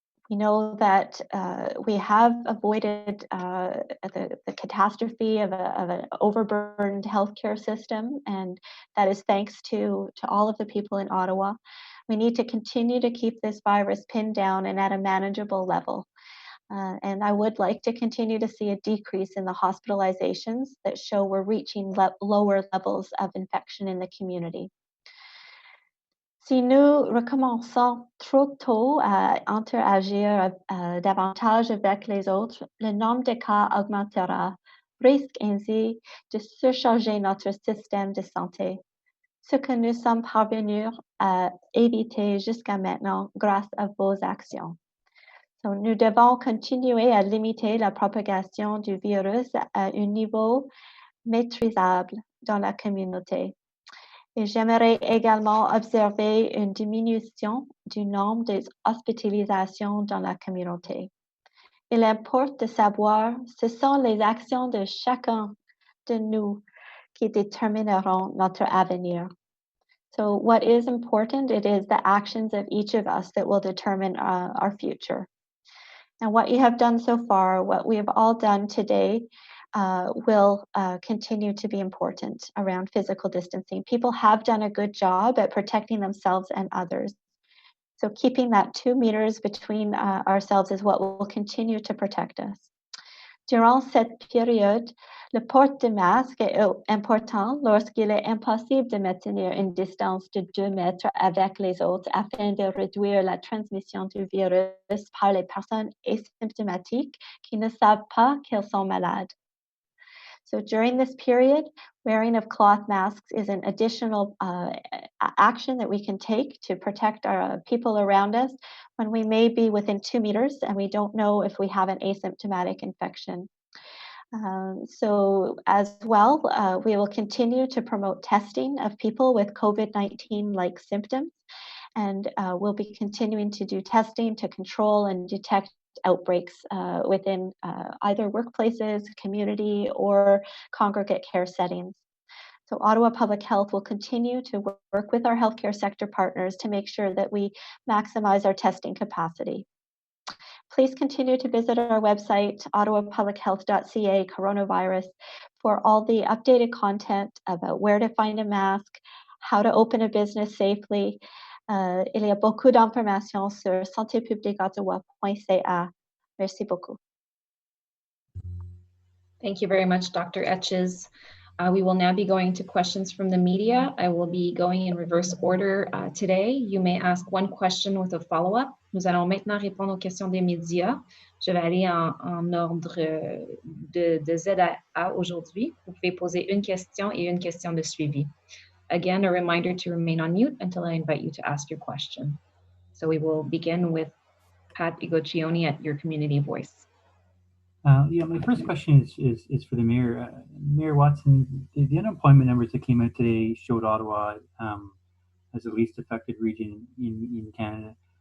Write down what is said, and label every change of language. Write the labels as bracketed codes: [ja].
[en] We know that we have avoided the catastrophe of an overburdened healthcare system, and that is thanks to all of the people in Ottawa. We need to continue to keep this virus pinned down and at a manageable level. And I would like to continue to see a decrease in the hospitalizations that show we're reaching lower levels of infection in the community. [fr] Si nous recommençons trop tôt à interagir davantage avec les autres, le nombre de cas augmentera, risque ainsi de surcharger notre système de santé, ce que nous sommes parvenus à éviter jusqu'à maintenant grâce à vos actions. Donc, nous devons continuer à limiter la propagation du virus à un niveau maîtrisable dans la communauté. Et j'aimerais également observer une diminution du nombre des hospitalisations dans la communauté. Il importe de savoir, ce sont les actions de chacun de nous qui détermineront notre avenir. [en] So what is important, it is the actions of each of us that will determine our future. And what you have done so far, what we have all done today, will continue to be important around physical distancing. People have done a good job at protecting themselves and others. So keeping that 2 meters between ourselves is what will continue to protect us. [fr] Durant cette période, le port de masque est important lorsqu'il est impossible de maintenir une distance de 2 mètres avec les autres afin de réduire la transmission du virus par les personnes asymptomatiques qui ne savent pas qu'elles sont malades. [en] So during this period, wearing of cloth masks is an additional action that we can take to protect our people around us when we may be within 2 meters and we don't know if we have an asymptomatic infection. So as well, we will continue to promote testing of people with COVID-19-like symptoms, and we'll be continuing to do testing to control and detect outbreaks within either workplaces, community, or congregate care settings. So Ottawa Public Health will continue to work with our healthcare sector partners to make sure that we maximize our testing capacity. Please continue to visit our website, ottawapublichealth.ca coronavirus, for all the updated content about where to find a mask, how to open a business safely. [fr] Il y a beaucoup d'informations sur santépubliqueottawa.ca. Merci beaucoup. [en] Thank you very much, Dr. Etches. We will now be going to questions from the media. I will be going in reverse order today. You may ask one question with a follow-up. [fr] Nous allons maintenant répondre aux questions des médias. Je vais aller en ordre de Z à A aujourd'hui. Vous pouvez poser une question et une question de suivi. [en] Again, a reminder to remain on mute until I invite you to ask your question. So we will begin with Pat Igoccioni at Your Community Voice. Yeah, my first question is for the Mayor. Mayor Watson, the unemployment numbers that came out today showed Ottawa as the least affected region in Canada.